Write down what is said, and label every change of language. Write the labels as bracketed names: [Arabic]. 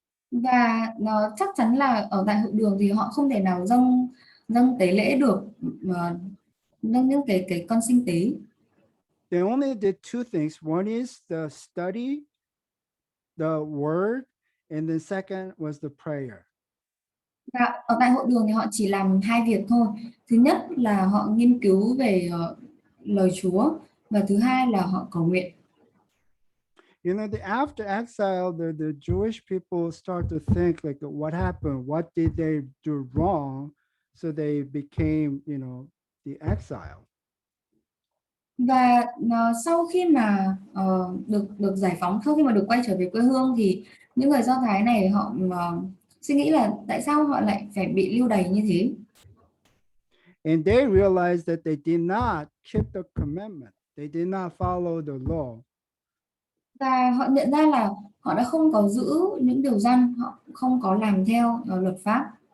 [Vietnamese] Và chắc chắn là ở tại hội đường thì họ không thể nào dâng tế lễ được, dâng những cái con sinh tế. [English] They only did two things. One is the study, the word, and the second was the prayer. [Vietnamese] Và ở tại hội đường thì họ chỉ làm hai việc thôi. Thứ nhất là họ nghiên cứu về lời Chúa, và thứ hai là họ cầu nguyện. [English] After exile, the Jewish people start to think like, what happened? What did they do wrong? So they became, the exile. [Vietnamese] Và sau khi mà được giải phóng, sau khi mà được quay trở về quê hương thì những người Do Thái này họ suy nghĩ là tại sao họ lại phải bị lưu đày như thế. [English] And they realized that they did not keep the commandment. They did not follow the law. [Vietnamese] Và họ nhận ra là họ đã không có giữ những điều răn, họ không có làm theo luật pháp.